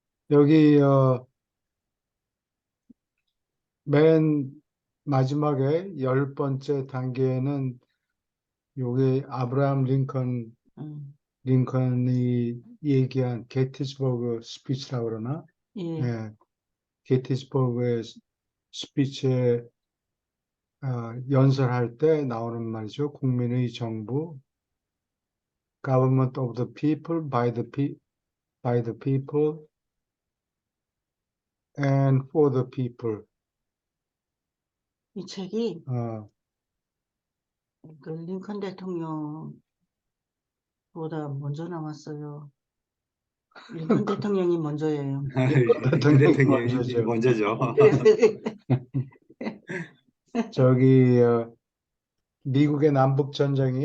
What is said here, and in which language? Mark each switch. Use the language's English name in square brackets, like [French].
[Korean] 여기, 맨 마지막에 10번째 단계에는 요게 아브라함 음, 링컨이 얘기한 게티스버그 스피치라고 그러나? 예, 예, 게티스버그의 스피치에 연설할 때 나오는 말이죠. 국민의 정부, [English] government of the people, by the people, and for the people. [Korean] 이 책이 어, 그 링컨 대통령보다 먼저 나왔어요. 링컨 대통령이 먼저예요. 링컨 링컨 대통령이 먼저죠. 그래서 저기 미국의 남북 전쟁이